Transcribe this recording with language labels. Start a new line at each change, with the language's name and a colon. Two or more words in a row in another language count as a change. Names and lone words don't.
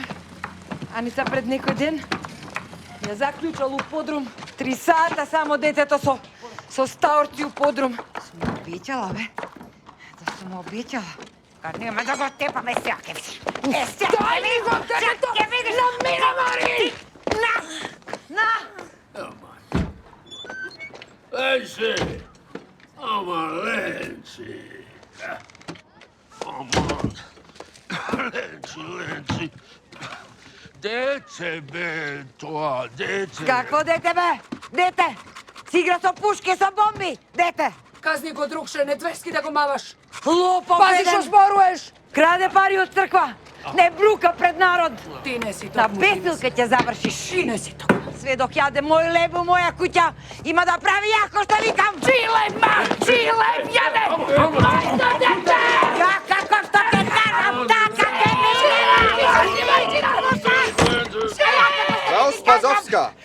Macedonian: Аница пред некој ден ја заклучал у подрум. 3 сата само детето со стаорци у подрум. Сум обеќала, бе. Да сум обеќала. Кад нема да го тепаме сега, ке видиш. Сега Дај го детето! ке видиш. На мене, Мари! На! Lenci! Ama Lenci! Aman! Lenci! Dete, bе, тоа, dete! Какво дете, бе? Дете! Си игра со пушки, со бомби! Дете! Казни го другше, не двески да го маваш. Лопов Пази еден! што зборуваш! Краде пари од црква! Не брука пред народ! Ти не си На толку. бесилка ќе завршиш! Ти не си толку. Сведок јаде мој леб у моја куќа, има да прави јако што викам! Чилеп, ма! Чилеп, јаде! Ајде, дете! Ја како што ќе кажам, така ќе ми Raus, Pasowska!